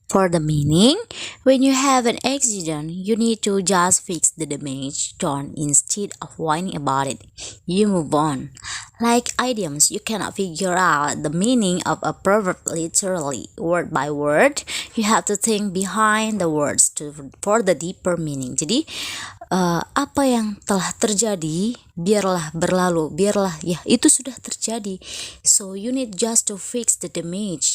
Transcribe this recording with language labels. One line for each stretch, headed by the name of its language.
English: For the meaning, when you have an accident, you need to just fix the damage done instead of whining about it. You move on. Like idioms, you cannot figure out the meaning of a proverb literally, word by word. You have to think behind the words for the deeper meaning.
Indonesian: Jadi, apa yang telah terjadi, biarlah berlalu, biarlah ya itu sudah terjadi.
English: So you need just to fix the damage.